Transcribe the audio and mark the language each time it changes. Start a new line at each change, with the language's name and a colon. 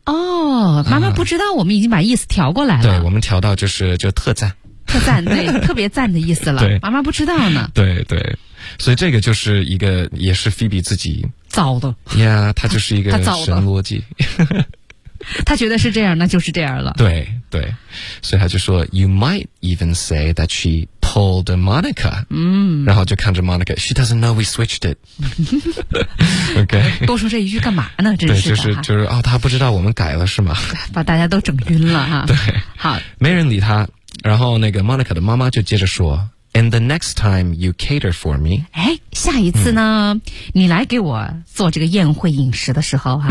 Chinese: 哦，妈妈不知道我们已经把意思调过来了、啊、对，我们调到就特赞，特赞，对，特别赞的意思了。对，妈妈不知道呢。对对，所以这个就是一个，也是 Phoebe 自己造的。呀、yeah, 他就是一个神逻辑，他觉得是这样那就是这样了。对对，所以他就说
English: You might even say that she pulled Monica。嗯，
Chinese: 然后就看着 Monica
English: She doesn't know we switched it。 OK，
Chinese: 多说这一句干嘛呢，真是的。对，就是啊、哦、他不知道我们改了是吗，把大家都整晕了哈。对，好，没人理他。然后那个 Monica 的妈妈就接着说
English: And the next time you cater for me，
Chinese: 哎，下一次呢、嗯、你来给我做这个宴会饮食的时候哈、